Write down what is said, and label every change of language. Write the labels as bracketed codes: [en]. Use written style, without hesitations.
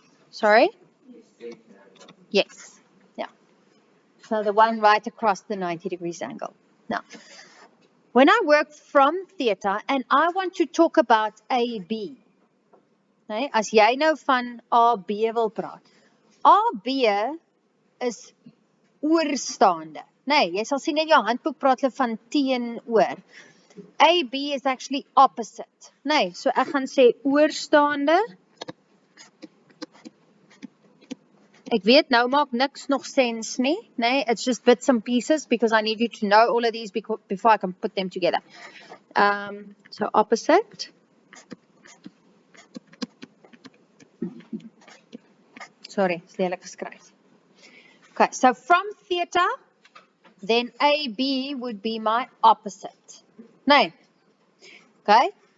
[en] Sorry? Yes. Yeah. So the one right across the 90 degrees angle. Now, when I work from theta and I want to talk about AB, nee, [af] as jy nou van AB wil praat, AB is oorstaande. Nee, jy sal sien in jou handboek praat hulle van teenoor. [en] AB is actually opposite. [af] Nee, so ek gaan sê oorstaande. Ek weet nou maak niks nog sens nie. [en] Nee, it's just bits and pieces because I need you to know all of these before I can put them together. So opposite. Sorry, it's [af] lelik geskryf. [en] Okay, so from theta, then AB would be my opposite. Nee. Okay.